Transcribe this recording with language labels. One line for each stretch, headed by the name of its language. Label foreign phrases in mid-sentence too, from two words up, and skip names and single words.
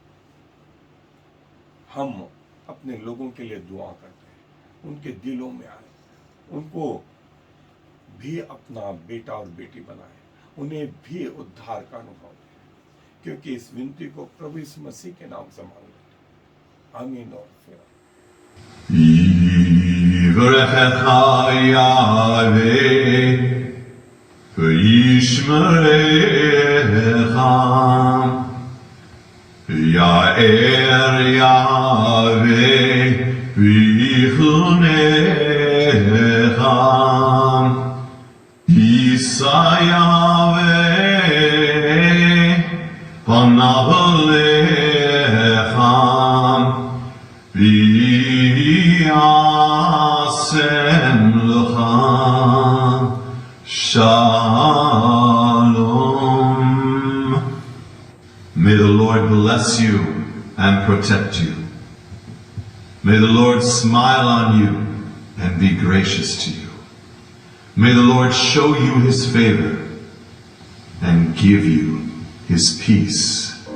Hindi: हम अपने लोगों के लिए दुआ करते हैं, उनके दिलों में आए, उनको भी अपना बेटा और बेटी बनाए, उन्हें भी उद्धार का अनुभव दें, क्योंकि इस विनती को प्रभु यीशु मसीह के नाम से मांग लेते हैं। आमीन और फिर
Hebrew: יברכך יהוה וישמרך, יאר יהוה ויחונך, יישא יהוה פניו אליך וישם לך shalom.
English: May the Lord bless you and protect you. May the Lord smile on you and be gracious to you. May the Lord show you his favor and give you his peace.